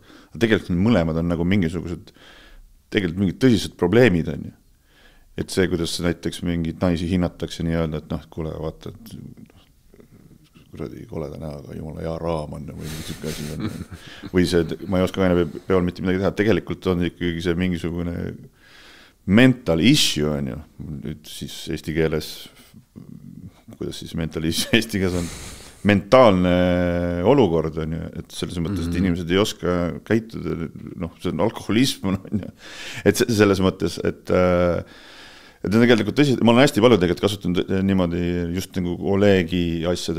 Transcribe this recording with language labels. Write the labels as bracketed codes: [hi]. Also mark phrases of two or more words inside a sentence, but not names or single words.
[et] Tegelikult need mõlemad on nagu mingisugused tegelikult mingid tõsised probleemid on ju. Et see, kuidas näiteks mingid naisi hinnatakse nii öelda, et noh, kuule, vaata, kuradi koleda näoga, jumala hea raam on või mingi asi on. Või see, ma ei oska aina peal mitte midagi teha, tegelikult on ikkagi see mingisugune [en] mental issue [et] on ju, nüüd siis eesti keeles, kuidas siis [en] mental issue [et] eesti keeles on, mentaalne olukord on ju, et selles mõttes, et inimesed ei oska käituda, noh, see on alkoholism on ju, et selles mõttes, et tegelikult tõsi, ma olen hästi palju tegelikult kasutanud niimoodi just nagu Olegi asjada,